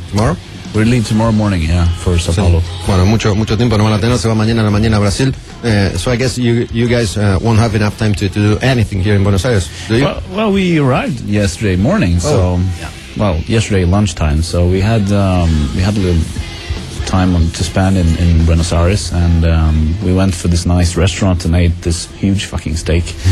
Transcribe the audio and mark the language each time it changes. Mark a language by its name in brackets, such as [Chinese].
[English] Tomorrow? We leave tomorrow morning, yeah, for Sao Paulo. [Spanish] Sí. Bueno, mucho tiempo no van a tener, se va mañana a la mañana a Brasil. [English] So I guess you guys won't have enough time to do anything here in Buenos Aires, do you? Well, we arrived yesterday morning, so... Oh. Yeah. Well, yesterday lunchtime, so we had a little time to spend in Buenos Aires, and we went for this nice restaurant and ate this huge fucking steak.